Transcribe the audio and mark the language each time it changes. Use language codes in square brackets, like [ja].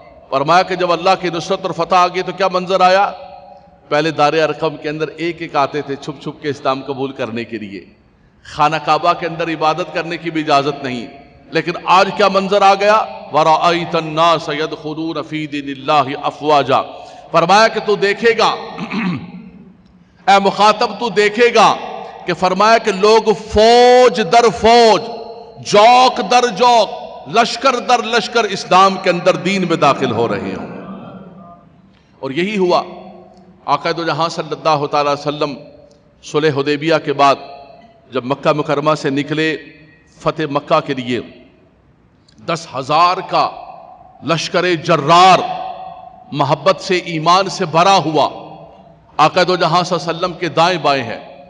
[ur] فرمایا کہ جب اللہ کی نصرت اور فتح آ گئی تو کیا منظر آیا. پہلے دار ارقم کے اندر ایک ایک آتے تھے چھپ چھپ کے اسلام قبول کرنے کے لیے. خانہ کعبہ کے اندر عبادت کرنے کی بھی اجازت نہیں, لیکن آج کیا منظر آ گیا. [ar] وَرَأَيْتَ النَّاسَ يَدْخُلُونَ فِي دِينِ اللَّهِ أَفْوَاجًا. [ur] فرمایا کہ تو دیکھے گا اے مخاطب, تو دیکھے گا کہ فرمایا کہ لوگ فوج در فوج, جوک در جوک, لشکر در لشکر اسلام کے اندر دین میں داخل ہو رہے ہوں. اور یہی ہوا. آقا دو جہاں صلی اللہ تعالی وسلم صلح حدیبیہ کے بعد جب مکہ مکرمہ سے نکلے فتح مکہ کے لیے, 10,000 کا لشکر جرار محبت سے ایمان سے بھرا ہوا آقا دو جہاں صلی اللہ علیہ وسلم کے دائیں بائیں ہے.